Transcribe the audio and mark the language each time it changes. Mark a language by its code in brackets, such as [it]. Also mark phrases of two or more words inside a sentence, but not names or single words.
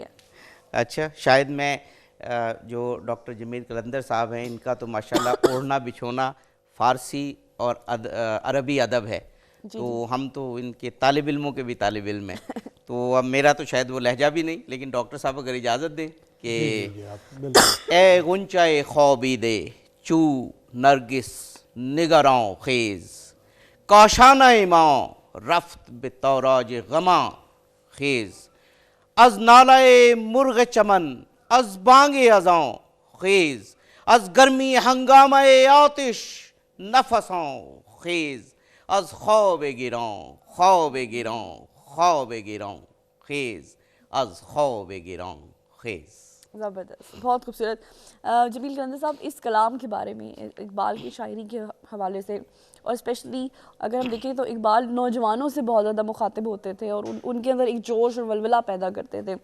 [ur] اچھا, شاید میں جو ڈاکٹر جمیل قلندر صاحب ہیں ان کا تو ماشاءاللہ اوڑھنا بچھونا فارسی اور عربی ادب ہے, تو ہم تو ان کے طالب علموں کے بھی طالب علم ہیں, تو اب میرا تو شاید وہ لہجہ بھی نہیں, لیکن ڈاکٹر صاحب اگر اجازت دیں کہ [fa] اے غنچہ خوابیدے چو نرگس نگراں خیز, کاشانہ ماں رفت به تاراج غماں خیز, از نالہ مرغ چمن از بانگ اذاں خیز, از گرمی ہنگامہ آتش نفساں خیز, از خواب گراں خواب گراں خواب گراں خیز, از خواب گراں خیز. [ur] زبردست، بہت خوبصورت. جمیل قلندر صاحب، اس کلام کے بارے میں اقبال کی شاعری کے حوالے سے، اور اسپیشلی اگر ہم دیکھیں تو اقبال نوجوانوں سے بہت زیادہ مخاطب ہوتے تھے اور ان کے اندر ایک جوش اور ولولہ پیدا کرتے تھے.